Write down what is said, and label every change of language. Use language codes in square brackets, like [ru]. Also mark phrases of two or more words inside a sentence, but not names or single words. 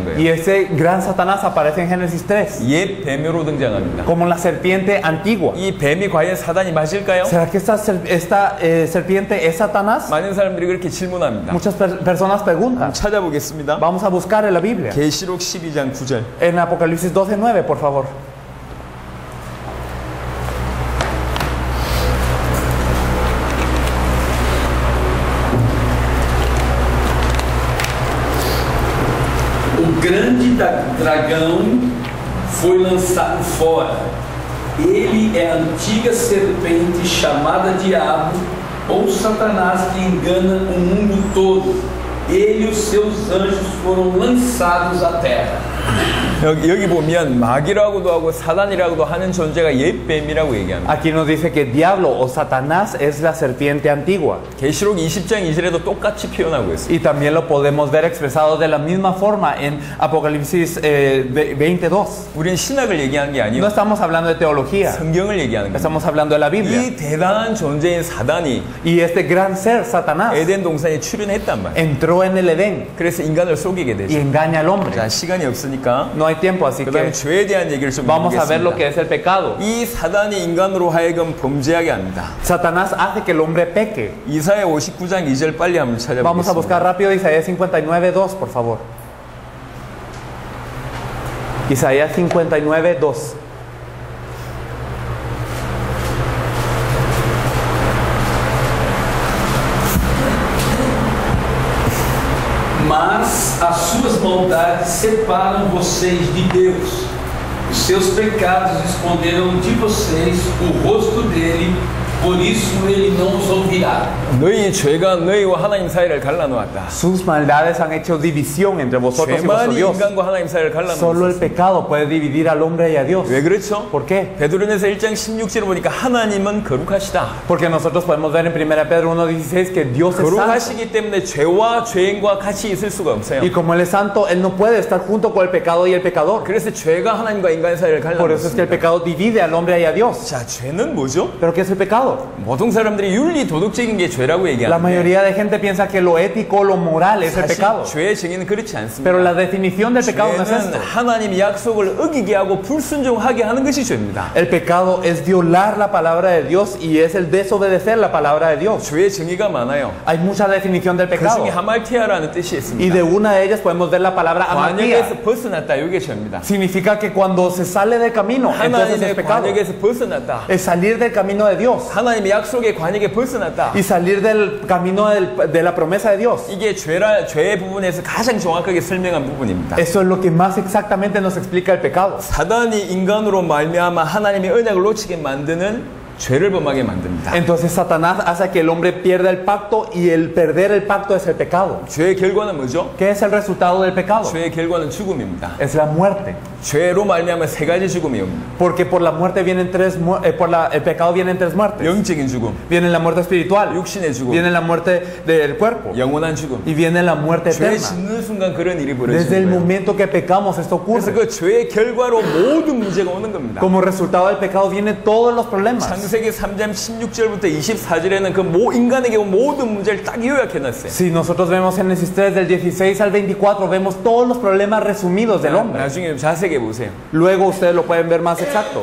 [ko] Y 거예요. [es] ese gran Satanás aparece en Génesis 3 [ko] 옛 뱀으로 등장합니다. [es] como la serpiente antigua. [ko] 이 뱀이 과연 사단이 맞을까요? [es] ¿Será que esta serpiente es Satanás? [ko] 많은 사람들이 그렇게 질문합니다. [es] Muchas personas preguntan. [ko] 찾아보겠습니다. [es] Vamos a buscar en la Biblia. [ko] 계시록 12장 9절. [es] En Apocalipsis 12:9, por favor. [pt] O grande dragão foi lançado fora. Ele é a antiga serpente chamada Diabo ou Satanás que engana o mundo todo. Ele e os seus anjos foram lançados à terra. [ko] 여기 보면 마귀라고도 하고 사단이라고도 하는 존재가 옛 뱀이라고 얘기합니다. [es] Aquí nos dice que diablo o Satanás es la serpiente antigua. [ko] 계시록 20장 2절에도 똑같이 표현하고 있어요. [es] Y también lo podemos ver expresado de la misma forma en Apocalipsis 22. [ko] 우리는 신학을 얘기하는 게 [es] No [ko] 아니고 [es] estamos hablando de teología, [ko] 성경을 얘기하는 거예요. [es] estamos hablando de la Biblia. [ko] 이 대단한 존재인 사단이 [es] Y este gran ser, Satanás, [ko] 에덴 동산에 출현했단 말이에요. [es] entró en el Edén [ko] 그래서 인간을 속이게 [es] y [ko] 되죠. [es] engaña al hombre. [ko] 자, 시간이 없으니까 [es] No hay tiempo, así [ko] 그 다음에 [es] que [ko] 죄에 대한 얘기를 좀 [es] vamos a ver lo que [ko] 해보겠습니다. [es] es el pecado. [ko] 이 사단이 인간으로 하여금 범죄하게 합니다. [es] Satanás hace que el hombre peque. [ko] 이사야 59장 2절 빨리 한번 [es] Vamos a buscar [ko] 찾아보겠습니다. [es] rápido Isaías 59:2, por favor. Isaías 59:2. [pt] Mas as suas maldades separam vocês de Deus. Os seus pecados esconderam de vocês o rosto dele, por isso ele não os ouvirá. [ko] 너희 죄가 너희와 하나님 사이를 갈라놓았다. [es] Sus maldades han hecho división entre vosotros y vuestro [ko] 죄만이 [es] Dios. [ko] 인간과 하나님 사이를 [es] Solo el [ko] 갈라놓았다. [es] pecado puede dividir al hombre y a Dios. [ko] 왜 그렇죠? [es] ¿Por qué? [ko] 베드로전서 1장 16절을 보니까 하나님은 거룩하시다. [es] Porque nosotros podemos ver en 1 Pedro 1:16 que Dios es santo. [ko] 거룩하시기 때문에 죄와 죄인과 같이 있을 수가 없어요. [es] Y como Él es santo, Él no puede estar junto con el pecado y el pecador. [ko] 그래서 죄가 하나님과 인간 사이를 [es] Por eso es que el [ko] 갈라놓습니다. [es] pecado divide al hombre y a Dios. [ko] 자, 죄는 뭐죠? [es] ¿Pero qué es el pecado? pecado. [ko] 보통 사람들이 윤리 도덕적인 게 죄라고 [es] La [ko] 얘기하는데 [es] mayoría de gente piensa que lo ético, lo moral es el [ko] 사실 [es] pecado. [ko] 죄의 정의는 그렇지 않습니다. [es] Pero la definición del pecado no es [ko] 죄는 [es] esto. [ko] 하나님의 약속을 어기게 하고 불순종하게 하는 것이 죄입니다. [es] El pecado es violar la palabra de Dios y es el desobedecer la palabra de Dios. [ko] 죄의 정의가 많아요. [es] Hay mucha definición del [ko] 그 [es] pecado. [ko] 중에 하말티아라는 뜻이 [es] Y [ko] 있습니다. [es] de una de ellas podemos ver la palabra amartía. [ko] 관역에서 벗어났다. 이게 죄입니다. [es] Significa que cuando se sale del camino, entonces es [ko] 하나님의 [es] pecado. [ko] 관역에서 벗어났다. [es] Es salir del camino de Dios [ko] 하나님의 약속의 관역에 벗어났다. [es] y salir del camino de la promesa de Dios. [ko] 이게 죄의 부분에서 가장 정확하게 설명한 부분입니다. [es] Eso es lo que más exactamente nos explica el pecado. [ko] 사단이 인간으로 말미암아 하나님의 언약을 놓치게 만드는 죄를 범하게 만듭니다. [es] Entonces Satanás hace que el hombre pierda el pacto y el perder el pacto es el pecado. [ko] 죄의 결과는 뭐죠? [es] ¿Qué es el resultado del pecado? [ko] 죄의 결과는 죽음입니다. [es] Es la muerte. [ko] 죄로 말미암아 세 가지 죽음이 옵니다. [es] Porque por la muerte vienen el pecado vienen tres muertes. [ko] 영적인 죽음, [es] Viene la muerte espiritual, [ko] 육신의 죽음, [es] viene la muerte del cuerpo [ko] 영원한 죽음. [es] y viene la muerte [ko] 죄 [es] eterna. [ko] 짓는 순간 그런 일이 [es] Desde el [ko] 벌어지는 거예요. [es] momento que pecamos esto [ko] 그래서 [es] ocurre. [ko] 그 죄의 결과로 모든 문제가 오는 겁니다. [es] Como resultado del pecado vienen todos los problemas. [ko] 창세기 3장 16절부터 24절에는 그 인간에게 온 모든 문제를 딱 요약해놨어요. [es] Si nosotros vemos Génesis 3 del 16 al 24 vemos todos los problemas resumidos del hombre. [ko] 나중에 자세하게 보세요. [es] Luego ustedes lo pueden ver más exacto.